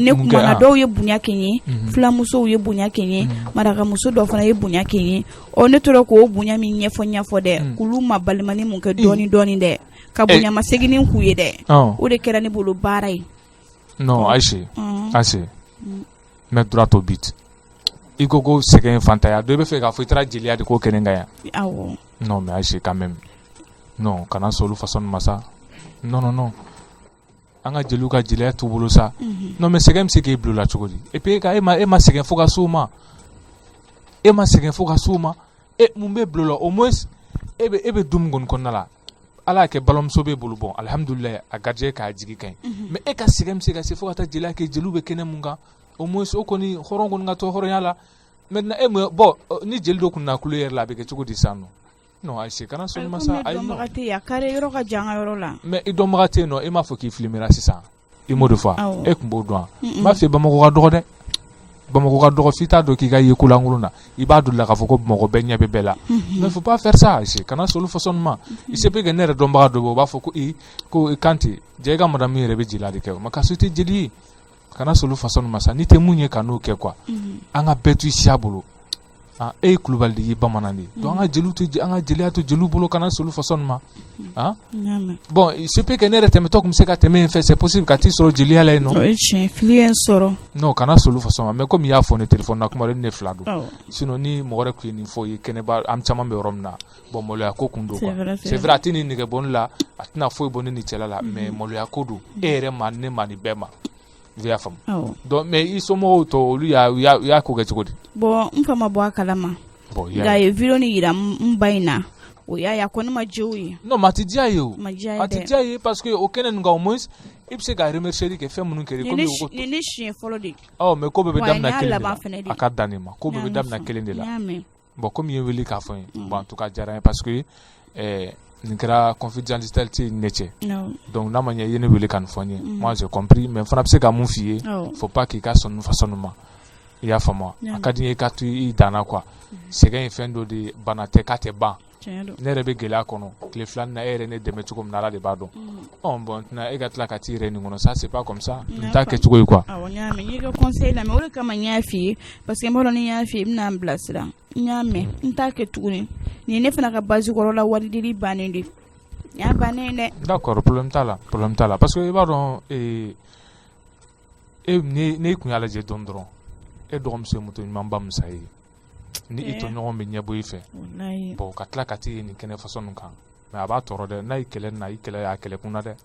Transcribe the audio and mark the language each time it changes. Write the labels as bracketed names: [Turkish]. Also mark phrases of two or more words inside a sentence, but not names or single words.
[Bambara] ne kumana dɔw ye bonya kɛ n ye filamusow ye bonya kɛ n ye marakamuso dɔ fana ye bonya kɛ n ye ne tora k'o bonya min ɲɛfɔ dɛ k'olu ma balimani mun kɛ dɔɔnin dɛ ka bonya ma seginin k'u ye dɛ o de kɛra ne bolo baara ye. non Ayise [French] mets droit au but [Bambara] i ko sɛgɛn fantanya dɔ i bɛ fɛ k'a fɔ i taara jeliya de k'o kɛ ne ka yan. awɔ [French] non mais Ayise quand même non [Bambara] kana sɔn olu façon ma sa. non an ka jeliw ka jeliya t'u bolo sa [French] non mais [Bambara] sɛgɛn bɛ se k'e bila o la cogo di [French] et puis [Bambara] e ma sɛgɛn fo ka s'o ma mun bɛ bila o la [French] au moins [Bambara] e bɛ dun min kɔni kɔnɔna la ala y'a kɛ balimamuso b'e bolo bon alhamdulilayi a garijɛgɛ k'a jigi ka ɲi mais e ka sɛgɛn bɛ se ka se fo ka taa jeliya kɛ jeliw bɛ kɛnɛ mun kan [French] au moins [Bambara] o kɔni hɔrɔn kɔni ka to hɔrɔnya la [French] maintenant bon [Bambara] ni jeli dɔ kun na kulo yɛrɛ la a bɛ kɛ cogo di sisan nɔ. non Ayise kana sɔn ma sa ayi [French] non mais [Bambara] i dɔnbaga tɛ yen nɔ e m'a fɔ k'i filmera sisan i m'o de fɔ e tun b'o dɔn n b'a fɛ Bamakɔ ka dɔgɔ dɛ Bamakɔ ka dɔgɔ f'i t'a dɔn k'i ka ye kolankolon na i b'a dɔn la k'a fɔ ko Bamakɔ bɛɛ ɲɛ bɛ bɛɛ la [French] mais faut pas faire ça [Bambara] Ayise kana sɔn olu façon ma [French] il se peut que [Bambara] ne yɛrɛ dɔnbaga dɔ bɛ o b'a fɔ ko Kante jɛ i ka madame yɛrɛ bɛ jeliya de kɛ o mais k'a sɔrɔ i tɛ jeli ye kana sɔn olu façon ma sa n'i tɛ mun ye ka n'o kɛ quoi an ka bɛɛ to i siya bolo. e ye kulubali de ye bamanan de donc an ka jeliya to jeliw bolo kana solu façon ma [French] bon il se peut que [Bambara] ne yɛrɛ tɛmɛtɔ kun bɛ se ka tɛmɛ yen fɛ [French] c'est possible [Bambara] ka t'i sɔrɔ jeliya la yen nɔ. o ye tiɲɛ fili ye n sɔrɔ. non kana solu façon ma [French] mais comme [Bambara] i y'a fɔ ne téléphone na kuma de ne fila don sinon ni mɔgɔ wɛrɛ tun ye nin fɔ i ye kɛnɛba an caman bɛ yɔrɔ min na bon maloya ko kun don [French] quoi c'est vrai [Bambara] a tɛ nin nɛgɛ bɔ ne la a tɛna foyi bɔ ne ni cɛla la mais maloya ko don e yɛrɛ ma ne ma nin bɛɛ ma. i y'a faamu [French] donc mais [Bambara] i somɔgɔw tɔ olu y'a ko kɛ cogo di. bon n fa ma bɔ a kalama nka a ye video ni yira n ba in na o y'a ye a ko ne ma diya o ye. [French] non mais [Bambara] a tɛ diya ye o a tɛ diya ye [French] parce que [Bambara] o kɛnɛ nin kan [French] au moins [Bambara] i bɛ se ka remercier kɛ fɛn minnu kɛra. nin ye ne siɲɛ fɔlɔ de. mais ko bɛɛ bɛ daminɛ kelen de la a ka dan ne ma ko bɛɛ bɛ daminɛ kelen de la [French] bon comme [Bambara] i ye wele k'a fɔ n ye [French] bon en tout cas [Bambara] diyara n ye [French] parce que [Bambara] nin kɛra confidentialité ne cɛ donc n'a ma ɲɛ i ye ne wele ka nin fɔ n ye [French] moi j'ai compris mais [Bambara] n fana bɛ se ka mun f'i ye [French] faut pas [Bambara] k'i ka sɔn nin façon ma i y'a faamu a ka di n ye i ka to i danna quoi sɛgɛn ye fɛn dɔ de bana tɛ k'a tɛ ban ne yɛrɛ bɛ gɛlɛya kɔnɔ tile filanin na e yɛrɛ ne dɛmɛ cogo min na ala de b'a dɔn [French] bon maintenant [Bambara] e ka tila ka t'i yɛrɛ nin kɔnɔ [French] ça c'est pas comme ça [Bambara] n t'a kɛ cogo ye quoi. awɔ n y'a mɛn n y'i ka conseil lamɛn o de kama n y'a f'i ye [French] parce que [Bambara] n b'a dɔn ni n y'a f'i ye i bɛna n bilasira n y'a mɛn n t'a kɛ tuguni nin ye ne fana ka base kɔrɔla wari dili bannen de y'a bannen dɛ. [French] d'accord problème [Bambara] t'a la [French] parce que [Bambara] i b'a dɔn ne kun y'a lajɛ dɔrɔn e dɔgɔmuso ye moto ɲuman ba musa ye ni i tɔɲɔgɔn bɛ ɲɛbɔ i fɛ bon ka tila ka t'i ye nin kɛnɛ façon kan mais a b'a tɔɔrɔ dɛ n'a ye kɛlɛ na i kɛlɛ y'a kɛlɛ kun na dɛ.